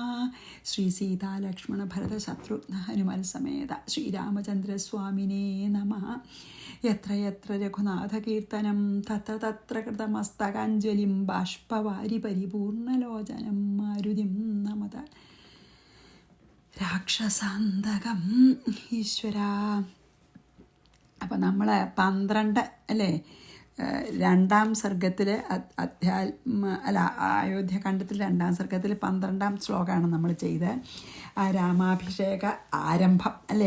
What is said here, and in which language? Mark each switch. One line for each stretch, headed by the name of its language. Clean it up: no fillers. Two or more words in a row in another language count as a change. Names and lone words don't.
Sanskrit: श्री सीता लक्ष्मण भरत शत्रुघ्न हनुमन् समेत श्रीरामचन्द्रस्वामिने नमः। यत्र यत्र रघुनाथकीर्तनं तत्र तत्र कृतमस्तकाञ्जलिं बाष्पवारि परिपूर्णलोचनं मारुतिं नमत രാക്ഷസാന്തകം.
Malayalam: ഈശ്വര. അപ്പം നമ്മൾ 12 അല്ലേ, രണ്ടാം സർഗത്തിൽ അയോധ്യകാണ്ഡത്തിൽ രണ്ടാം സർഗത്തിൽ 12ാം ശ്ലോകമാണ് നമ്മൾ ചെയ്ത് ആ രാമാഭിഷേക ആരംഭം അല്ലേ.